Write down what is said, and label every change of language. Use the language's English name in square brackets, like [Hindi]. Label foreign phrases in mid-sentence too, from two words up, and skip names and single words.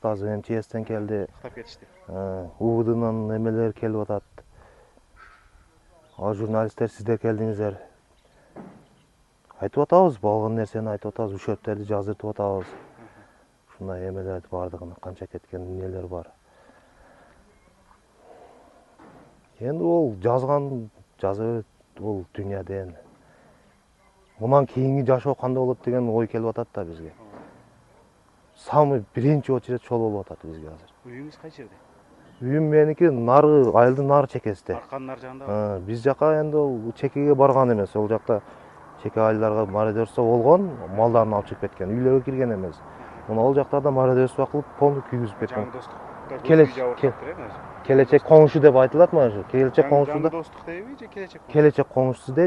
[Kyrgyz] Азыр МЧСтен келди. Каттап кетишти. УВДнын эмелери келип атат. Ал журналисттер сиздер келдиңиздер. Айтып атабыз, болгон нерсени айтып атабыз, учеттерди жаздыртып атабыз. Ушундай эмелерди бардыгын, канча кеткен эмнелер бар. [Kazakh] Енді ол жазған жаза берет, ол дүнияда енді. [Kyrgyz] Мынан кейінгі жашоо кандай болот деген ой келип атат да бизге. Самый биринчи очередь шол болуп атат бизге азыр. Үйүңүз кай жерде? Үйүм меники нары, айылдын нары чекесинде. Арканын нар жагында. Биз жака енді ол чекеге барган эмес. Ол жакта чеке айылдарга мародерство болгон, малдарын алып чыгып кеткен. Үйлөргө кирген эмес. Мына ол жактарда мародерство кылып, полный күйгүзүп кеткен. Жаңы достук. Келечек коңшу деп айтылат мына ушу. Келечек коңшуда. Жаңы достук дейби же келечек? Келечек коңшусу дейт.